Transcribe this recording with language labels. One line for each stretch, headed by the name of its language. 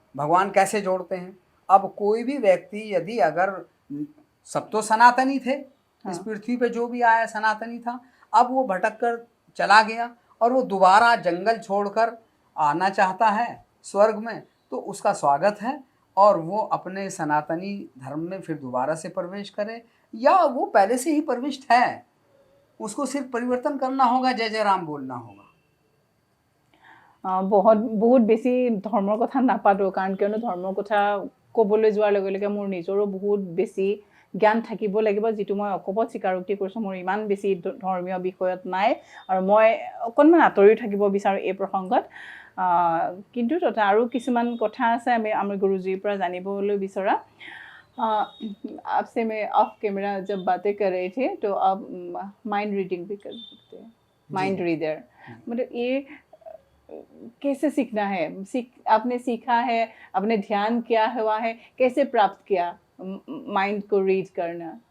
Hindi: भगवान कैसे जोड़ते हैं? अब कोई भी व्यक्ति यदि अगर, सब तो सनातनी थे, इस पृथ्वी पे जो भी आया सनातनी था, अब वो भटक कर चला गया और वो दोबारा जंगल छोड़कर आना चाहता है स्वर्ग में, तो उसका स्वागत है और वो अपने सनातनी धर्म में फिर दोबारा से प्रवेश करे, या वो पहले से ही प्रविष्ट है, उसको सिर्फ परिवर्तन करना होगा, जय जय राम बोलना होगा।
Assamese: बहुत বেছি ধৰ্মৰ কথা নাপাতো, কাৰণ কিয়নো ধৰ্মৰ কথা ক'বলৈ যোৱাৰ লগে লগে মোৰ নিজৰো বহুত বেছি জ্ঞান থাকিব লাগিব, যিটো মই অকপত স্বীকাৰোক্তি কৰিছোঁ। মোৰ ইমান বেছি ধৰ্মীয় বিষয়ত নাই আৰু মই অকণমান আঁতৰি থাকিব বিচাৰোঁ এই প্ৰসংগত। কিন্তু আৰু কিছুমান কথা আছে আমি গুৰুজীৰ পৰা জানিবলৈ বিচৰা।
Hindi: आपसे मैं ऑफ कैमरा जब बातें कर रहे थे तो आप माइंड रीडिंग भी कर सकते हैं, माइंड रीडर। मतलब ये कैसे सीखना है? आपने सीखा है, आपने ध्यान किया हुआ है, कैसे प्राप्त किया माइंड को रीड करना?